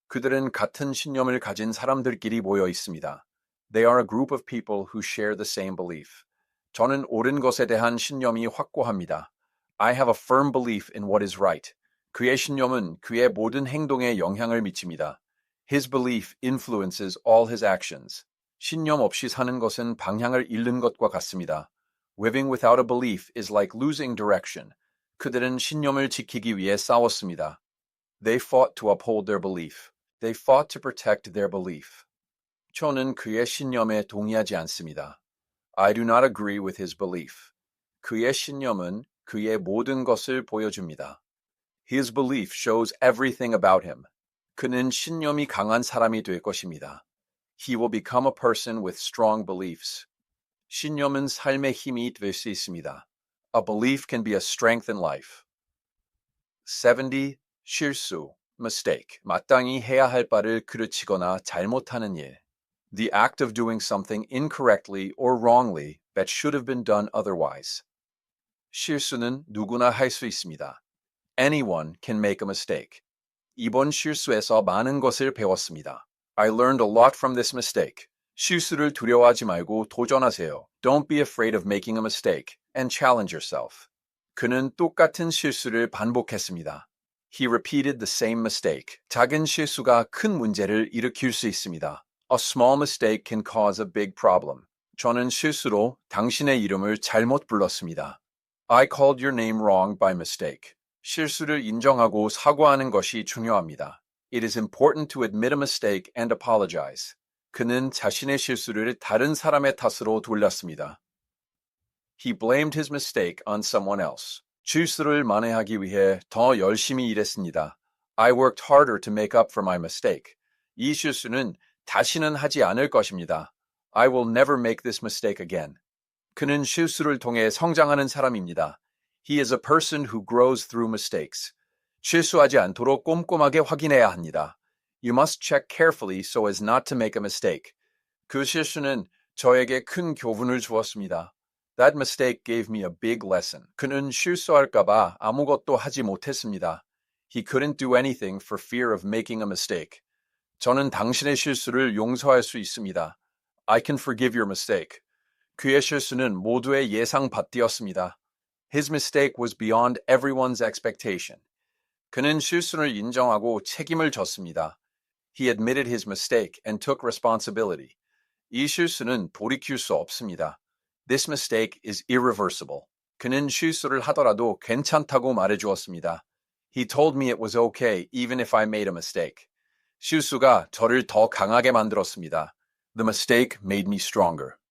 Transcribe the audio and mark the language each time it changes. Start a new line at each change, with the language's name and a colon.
Korean: 그들은 같은 신념을 가진 사람들끼리 모여 있습니다.
English: They are a group of people who share the same belief.
Korean: 저는 옳은 것에 대한 신념이 확고합니다.
English: I have a firm belief in what is right.
Korean: 그의 신념은 그의 모든 행동에 영향을 미칩니다.
English: His belief influences all his actions.
Korean: 신념 없이 사는 것은 방향을 잃는 것과 같습니다.
English: Living without a belief is like losing direction.
Korean: 그들은 신념을 지키기 위해 싸웠습니다.
English: They fought to uphold their belief. They fought to protect their belief.
Korean: 저는 그의 신념에 동의하지 않습니다.
English: I do not agree with his belief.
Korean: 그의 신념은 그의 모든 것을 보여줍니다.
English: His belief shows everything about him.
Korean: 그는 신념이 강한 사람이 될 것입니다.
English: He will become a person with strong beliefs.
Korean: 신념은 삶의 힘이 될 수 있습니다.
English: A belief can be a strength in life.
Korean: 70. 실수, mistake. 마땅히 해야 할 바를 그르치거나 잘못하는 일.
English: The act of doing something incorrectly or wrongly that should have been done otherwise.
Korean: 실수는 누구나 할 수 있습니다.
English: Anyone can make a mistake.
Korean: 이번 실수에서 많은 것을 배웠습니다.
English: I learned a lot from this mistake.
Korean: 실수를 두려워하지 말고 도전하세요.
English: Don't be afraid of making a mistake and challenge yourself.
Korean: 그는 똑같은 실수를 반복했습니다.
English: He repeated the same mistake.
Korean: 작은 실수가 큰 문제를 일으킬 수 있습니다.
English: A small mistake can cause a big problem.
Korean: 저는 실수로 당신의 이름을 잘못 불렀습니다.
English: I called your name wrong by mistake.
Korean: 실수를 인정하고 사과하는 것이 중요합니다.
English: It is important to admit a mistake and apologize.
Korean: 그는 자신의 실수를 다른 사람의 탓으로 돌렸습니다.
English: He blamed his mistake on someone else.
Korean: 실수를 만회하기 위해 더 열심히 일했습니다.
English: I worked harder to make up for my mistake.
Korean: 이 실수는 다시는 하지 않을 것입니다.
English: I will never make this mistake again.
Korean: 그는 실수를 통해 성장하는 사람입니다.
English: He is a person who grows through mistakes.
Korean: 실수하지 않도록 꼼꼼하게 확인해야 합니다.
English: You must check carefully so as not to make a mistake.
Korean: 그 실수는 저에게 큰 교훈을 주었습니다.
English: That mistake gave me a big lesson.
Korean: 그는 실수할까봐 아무것도 하지 못했습니다.
English: He couldn't do anything for fear of making a mistake.
Korean: 저는 당신의 실수를 용서할 수 있습니다.
English: I can forgive your mistake.
Korean: 그의 실수는 모두의 예상 밖이었습니다.
English: His mistake was beyond everyone's expectation.
Korean: 그는 실수를 인정하고 책임을 졌습니다.
English: He admitted his mistake and took responsibility.
Korean: 이 실수는 돌이킬 수 없습니다.
English: This mistake is irreversible.
Korean: 그는 실수를 하더라도 괜찮다고 말해주었습니다.
English: He told me it was okay even if I made a mistake.
Korean: 실수가 저를 더 강하게 만들었습니다.
English: The mistake made me stronger.